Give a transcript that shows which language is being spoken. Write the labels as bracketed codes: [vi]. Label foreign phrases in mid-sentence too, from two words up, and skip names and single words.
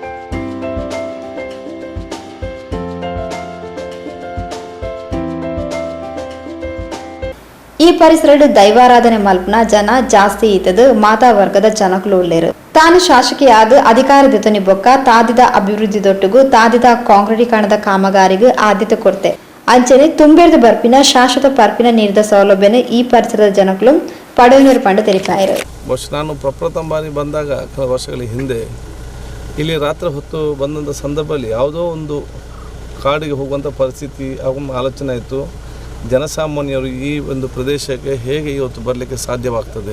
[tcy] ಈ ಪರಿಸರ ದೈವಾರಾಧನೆ ಮಲ್ಪನ ಜನ ಜಾಸ್ತಿ ಇದ್ದದು ಮಾತಾ ವರ್ಗದ ಜನಗಳು ಉಳ್ಳೇರು. ತಾನು ಶಾಸಕಿಯಾದ ಅಧಿಕಾರದೊತ್ತನಿ ಬೊಕ್ಕ ತಾದಿದ ಅಭಿವೃದ್ಧಿದೊಟ್ಟಿಗೂ ತಾದಿದ ಕಾಂಕ್ರೀಟೀಕರಣದ ಕಾಮಗಾರಿಗೂ ಆದ್ಯತೆ ಕೊಡ್ತೆ ಅಂಚನೆ ತುಂಬೇರ್ದ ಬರ್ಪಿನ ಶಾಶ್ವತ ಪರ್ಪಿನ ನೀಡಿದ ಸೌಲಭ್ಯನ ಈ ಪರಿಸರದ ಜನಗಳು ಪಡೆಯುವರು ಪಂಡ ತಿಳಿಪಾಯರು. [kn] ನಾನು ಪ್ರಪ್ರಥಮ ಬಾರಿ ಬಂದಾಗ ಕೆಲ ವರ್ಷಗಳ ಹಿಂದೆ ಇಲ್ಲಿ ರಾತ್ರಿ ಹೊತ್ತು ಬಂದಂಥ ಸಂದರ್ಭದಲ್ಲಿ ಯಾವುದೋ ಒಂದು ಕಾಡಿಗೆ ಹೋಗುವಂಥ ಪರಿಸ್ಥಿತಿ ಆಲೋಚನೆ ಆಯಿತು. ಜನಸಾಮಾನ್ಯರು ಈ ಒಂದು ಪ್ರದೇಶಕ್ಕೆ ಹೇಗೆ ಇವತ್ತು ಬರಲಿಕ್ಕೆ ಸಾಧ್ಯವಾಗ್ತದೆ?